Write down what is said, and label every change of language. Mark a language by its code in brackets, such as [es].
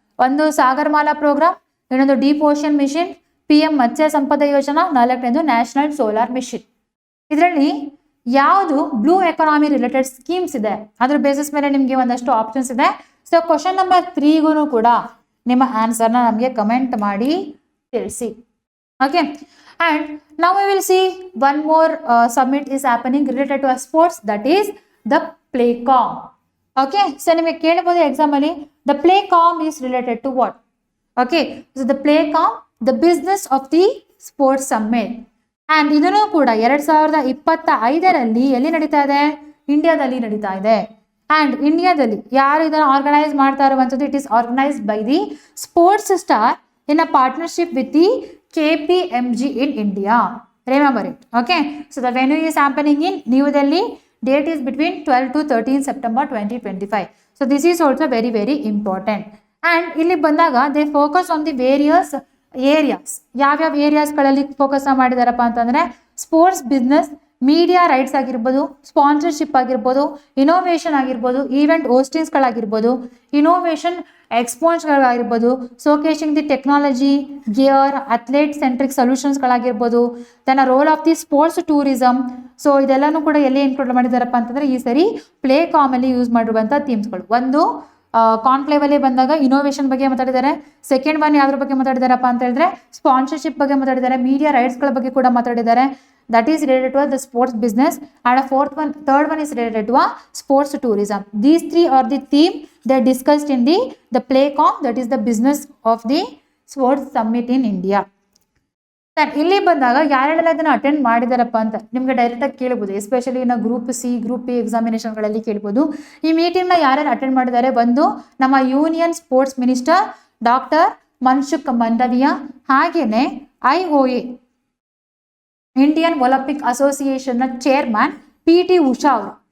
[kn] ಒಂದು ಸಾಗರ್ ಮಾಲಾ ಪ್ರೋಗ್ರಾಮ್, ಇನ್ನೊಂದು deep ocean mission, PM ಮತ್ಸ್ಯ ಸಂಪದ ಯೋಜನಾ, 4ನೇದು national solar mission. ಇದರಲ್ಲಿ ಯಾವುದು ಬ್ಲೂ ಎಕಾನಮಿ ರಿಲೇಟೆಡ್ ಸ್ಕೀಮ್ಸ್ ಇದೆ ಅದ್ರ ಬೇಸಿಸ್ ಮೇಲೆ ನಿಮಗೆ ಒಂದಷ್ಟು ಆಪ್ಷನ್ಸ್ ಇದೆ. ಸೊ ಕ್ವಶನ್ ನಂಬರ್ 3ಗೂ ಕೂಡ ನಿಮ್ಮ ಆನ್ಸರ್ನ ನಮಗೆ ಕಮೆಂಟ್ ಮಾಡಿ ತಿಳಿಸಿ. [en] Okay, and now we will see one more summit is happening related to a sports, that is the PlayCom. Okay, so [kn] ನಿಮಗೆ ಕೇಳಬಹುದು ಎಕ್ಸಾಮ್ ಅಲ್ಲಿ [en] the PlayCom is related to what? Okay, so the PlayCom, the business of the sports summit. [kn] and ಇದನ್ನು ಕೂಡ 2025ರಲ್ಲಿ ಎಲ್ಲಿ ನಡೀತಾ ಇದೆ? ಇಂಡಿಯಾದಲ್ಲಿ ನಡೀತಾ ಇದೆ. [en] and [kn] ಇಂಡಿಯಾದಲ್ಲಿ ಯಾರು ಇದನ್ನು ಆರ್ಗನೈಸ್ ಮಾಡ್ತಾ ಇರುವಂಥದ್ದು? [en] It is organised by the sports star in a partnership with the KPMG in India. Remember it. Okay. So the venue is happening in New Delhi. Date is between 12 to 13 September 2025. So this is also very, very important. And [kn] ಇಲ್ಲಿ ಬಂದಾಗ [en] they focus on the various areas. [kn] ಯಾವ್ಯಾವ ಏರಿಯಾಸ್ಗಳಲ್ಲಿ focus ಮಾಡಿದಾರಪ್ಪ ಅಂತಂದರೆ sports business, media rights ಆಗಿರ್ಬೋದು, sponsorship ಆಗಿರ್ಬೋದು, innovation ಆಗಿರ್ಬೋದು, event ಹೋಸ್ಟಿಂಗ್ಸ್ಗಳಾಗಿರ್ಬೋದು, innovation ಎಕ್ಸ್ಪೋನ್ಸ್ಗಳಾಗಿರ್ಬೋದು, [en] showcasing the technology, [kn] gear, athlete centric ಸೊಲ್ಯೂಷನ್ಸ್ಗಳಾಗಿರ್ಬೋದು, [en] Then role of the sports tourism. [kn] So ಇದೆಲ್ಲನೂ ಕೂಡ ಎಲ್ಲಿ ಇನ್ಕ್ಲೂಡ್ ಮಾಡಿದಾರಪ್ಪ ಅಂತಂದರೆ ಈ ಸರಿ ಪ್ಲೇ ಕಾಮಲ್ಲಿ ಯೂಸ್ ಮಾಡಿರುವಂಥ ಥೀಮ್ಸ್ಗಳು. ಒಂದು ಕಾನ್ಕ್ಲೇವಲ್ಲಿ ಬಂದಾಗ ಇನೋವೇಷನ್ ಬಗ್ಗೆ ಮಾತಾಡಿದ್ದಾರೆ. ಸೆಕೆಂಡ್ ಒನ್ ಯಾವ್ದ್ರ ಬಗ್ಗೆ ಮಾತಾಡಿದಾರಪ್ಪ ಅಂತ ಹೇಳಿದ್ರೆ ಸ್ಪಾನ್ಸರ್ಶಿಪ್ ಬಗ್ಗೆ ಮಾತಾಡಿದ್ದಾರೆ, ಮೀಡಿಯಾ ರೈಟ್ಸ್ಗಳ ಬಗ್ಗೆ ಕೂಡ ಮಾತಾಡಿದ್ದಾರೆ. [en] That is related to the sports business, and a third one is related to sports tourism. These three are the theme they discussed in the PlayCom, that is the business of the sports summit in India. [kn] ಇಲ್ಲಿ ಬಂದಾಗ ಯಾರೆಲ್ಲ ಇದನ್ನು attend ಮಾಡಿದಾರಪ್ಪ ಅಂತ ನಿಮ್ಗೆ ಡೈರೆಕ್ಟಾಗಿ ಕೇಳ್ಬೋದು, especially ಇನ್ನು group C, group B ಎಕ್ಸಾಮಿನೇಷನ್ಗಳಲ್ಲಿ ಕೇಳ್ಬೋದು. ಈ ಮೀಟಿಂಗ್ನ ಯಾರ್ಯಾರು ಅಟೆಂಡ್ ಮಾಡಿದ್ದಾರೆ, ಒಂದು ನಮ್ಮ union sports minister doctor Mansukh Mandaviya, ಹಾಗೇನೆ IOA Indian Olympic ಅಸೋಸಿಯೇಷನ್ನ chairman PT Usha ಅವರು.